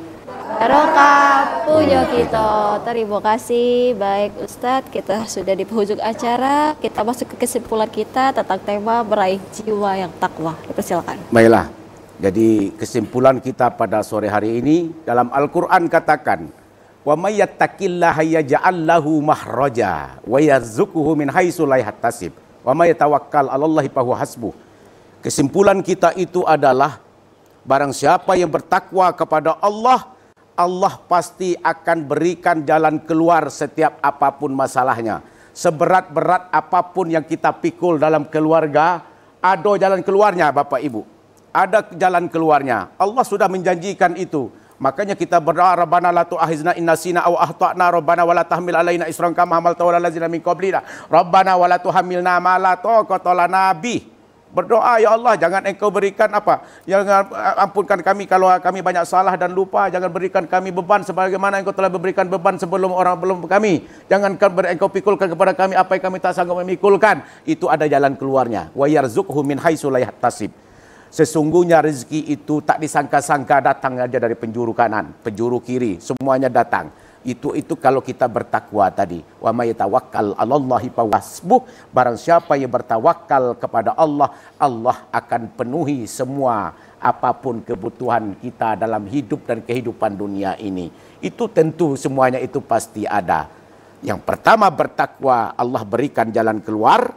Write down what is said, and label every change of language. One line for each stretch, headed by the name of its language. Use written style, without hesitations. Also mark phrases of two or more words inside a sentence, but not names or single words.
Indonesian: Barokah punya kita. Terima kasih. Baik Ustadz, kita sudah di penghujung acara. Kita masuk ke kesimpulan kita tentang tema meraih jiwa yang takwa. Dipersilakan. Baiklah. Jadi kesimpulan kita pada sore hari ini dalam Al-Qur'an katakan,
Arabic: "ومن يتق الله يجعل له مخرجا ويرزقه من حيث لا يحتسب ومن يتوكل على الله فهو حسبه."
Indonesian: Kesimpulan kita itu adalah barang siapa yang bertakwa kepada Allah, Allah pasti akan berikan jalan keluar setiap apapun masalahnya. Seberat-berat apapun yang kita pikul dalam keluarga, ada jalan keluarnya Bapak Ibu. Ada jalan keluarnya. Allah sudah menjanjikan itu. Makanya kita berdoa,
Arabic: ربنا لا تؤاخذنا إن نسينا أو أخطأنا ربنا ولا تحمل علينا إصرا كما حملته على الذين من قبلنا ربنا ولا تحملنا ما لا طاقة لنا به.
Indonesian: Berdoa,
Arabic: يا الله,
Indonesian: jangan engkau berikan apa? Jangan ampunkan kami kalau kami banyak salah dan lupa. Jangan berikan kami beban sebagaimana engkau telah memberikan beban sebelum orang belum kami. Jangan engkau pikulkan kepada kami apa yang kami tak sanggup memikulkan. Itu ada jalan keluarnya.
Arabic: ويرزقه من حيث لا يحتسب.
Indonesian: Sesungguhnya rezeki itu tak disangka-sangka datang aja dari penjuru kanan, penjuru kiri, semuanya datang. Itu kalau kita bertakwa tadi.
Arabic: ومن يتوكل على الله فهو حسبه.
Indonesian: Barang siapa yang bertawakal kepada Allah, Allah akan penuhi semua apapun kebutuhan kita dalam hidup dan kehidupan dunia ini. Itu tentu semuanya itu pasti ada. Yang pertama bertakwa, Allah berikan jalan keluar.